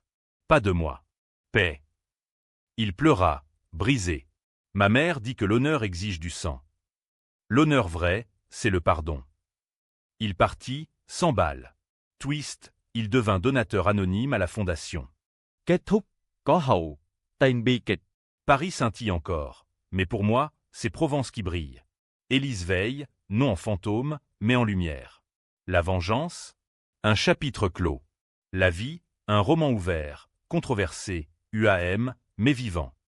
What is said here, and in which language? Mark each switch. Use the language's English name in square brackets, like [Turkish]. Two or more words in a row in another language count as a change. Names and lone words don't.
[French] Pas de moi. Paix. Il pleura, brisé. Ma mère dit que l'honneur exige du sang. L'honneur vrai, c'est le pardon. Il partit, 100 balles. Twist, il devint donateur anonyme à la fondation. [Vietnamese] Kết thúc, có hậu, tên bi kịch. [French] Paris scintille encore, mais pour moi, c'est Provence qui brille. Élise veille, non en fantôme, mais en lumière. La vengeance, un chapitre clos. La vie, un roman ouvert, controversé, UAM, mais vivant.